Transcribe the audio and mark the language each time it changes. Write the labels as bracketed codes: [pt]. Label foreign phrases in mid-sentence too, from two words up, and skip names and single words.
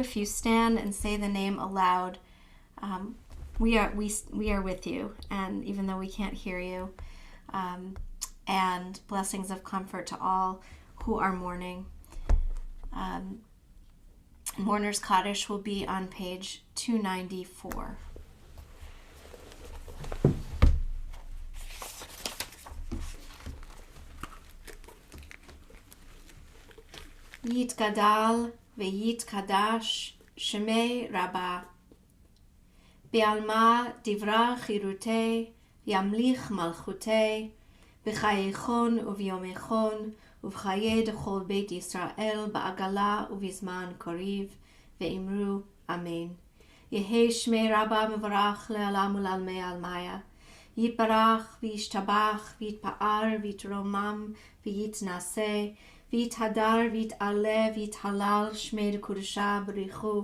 [en] If you stand and say the name aloud, we are with you, and even though we can't hear you, and blessings of comfort to all who are mourning. Mourner's Kaddish will be on page 294. [arc] יתגדל ויתקדש שמה רבא. בעלמא די ברא כרעותה ימליך מלכותה בחייכון וביומיכון ובחיי דכל בית ישראל בעגלה ובזמן קריב ואמרו אמן. יהי שמי רבה מברך לעולם ולעלמי עלמיה. יתברך וישתבח ויתפאר ויתרומם ויתנשא ויתהדר ויתעלה ויתהלל שמי דקודשה בריחו.